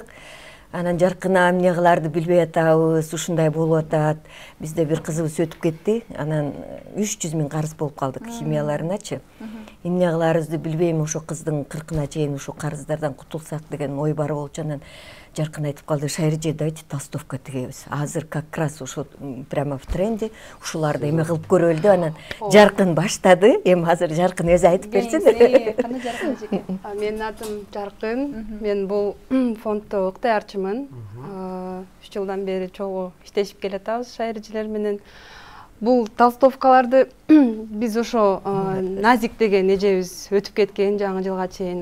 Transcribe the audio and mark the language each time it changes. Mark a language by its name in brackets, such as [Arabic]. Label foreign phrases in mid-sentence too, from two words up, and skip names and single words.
[Kyrgyz] Анан Жаркына эмне кыларды билбей атабыз, ушундай болуп атат. Бизде бир кызыбыз өтүп кетти, анан 300 000 карыз болуп калдык химияларыначы. Эмне кыларыбызды билбейм, ошо кыздын 40-на чейин ушу карыздардан кутулсак деген ой бар болчу. Анан Жаркын айтып калды, Шайырже, [Russian] давайте толстовка [Kyrgyz] тигебиз. [Russian] Азыр как раз ошо прямо в тренде, [Kyrgyz] ушуларды эме кылып көрөлү деп анан Жаркын баштады. Эми азыр Жаркын өзү айтып берсин. Кандай Жаркын эжеке? Менин атым Жаркын. Мен бул фонддо ыктыярчымын. 3 жылдан бери чогуу иштешип келатабыз Шайыржелер менен. Бул толстовкаларды биз ошо Назик деген эжебиз өтүп кеткен жаңы жылга чейин.